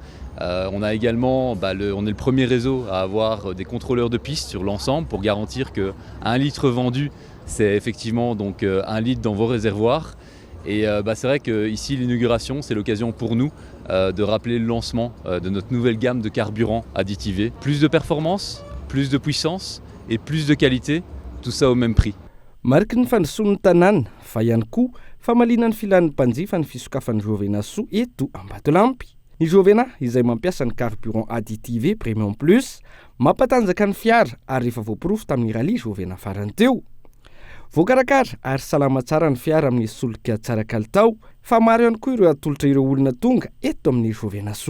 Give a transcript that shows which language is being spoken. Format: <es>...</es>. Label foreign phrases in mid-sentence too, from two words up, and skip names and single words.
<fr>On a également, on est le premier réseau à avoir des contrôleurs de piste sur l'ensemble pour garantir que 1 litre vendu, c'est effectivement donc 1 litre dans vos réservoirs. Et c'est vrai qu'ici l'inauguration c'est l'occasion pour nous de rappeler le lancement de notre nouvelle gamme de carburants additivés. Plus de performance, plus de puissance et plus de qualité, tout ça au même prix.</fr> <mg>mariky ny fandrosoan'ny tanàna fa ihany koa famalinan'ny filan'ny mpanjifa ny fisokafan'ny Jovena Soa eto Ambatolampy. Ny Jovena izay mampiasa ny</mg> <fr>carburant additive</fr> <mg>Premium Plus mampatanjaka ny fiara ary efa voapirofo tamin'ny rally Jovena farany teo. Voakarakara ary salama tsara ny fiara amin'ny solika tsara kalitao fa maro ihany koa ireo atolotra ireo olona tonga eto amin'ny Jovena Soa.</mg>